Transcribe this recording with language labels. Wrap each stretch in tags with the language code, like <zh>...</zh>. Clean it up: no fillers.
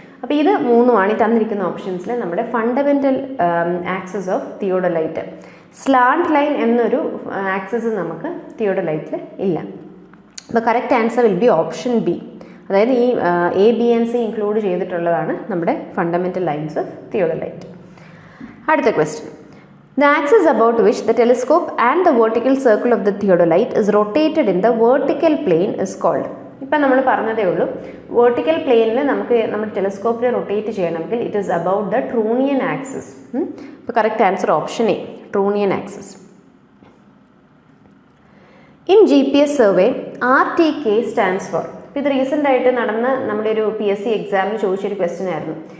<ml>അപ്പോൾ ഇത് 3 ഈ തന്നിരിക്കുന്ന ഓപ്ഷൻസിൽ നമ്മുടെ fundamental axis of theodolite. Slant line എന്നൊരു ആക്സിസ് നമുക്ക് തിയോഡലൈറ്റിൽ ഇല്ല. അപ്പോൾ correct answer will be option B, അതായത് ഈ A B and C include ചെയ്തിട്ടുള്ളതാണ് നമ്മുടെ ഫണ്ടമെൻ്റൽ ലൈൻസ് ഓഫ് തിയോഡലൈറ്റ്. അടുത്ത question.</ml> <en>The axis about which the telescope and the vertical circle of the theodolite is rotated in the vertical plane is called.</en> <ml>ഇപ്പം നമ്മൾ പറഞ്ഞതേ ഉള്ളൂ, vertical പ്ലെയിനിൽ നമുക്ക് നമ്മുടെ ടെലസ്കോപ്പിൽ റൊട്ടേറ്റ് ചെയ്യണമെങ്കിൽ it is about the trunnion axis. ഇപ്പോൾ correct answer option A, trunnion axis. In GPS survey RTK stands for. ഇപ്പോൾ ഇത് റീസെൻ്റ് ആയിട്ട് നടന്ന നമ്മുടെ ഒരു PSC എക്സാമിന് ചോദിച്ചൊരു ക്വസ്റ്റ്യൻ ആയിരുന്നു.</ml>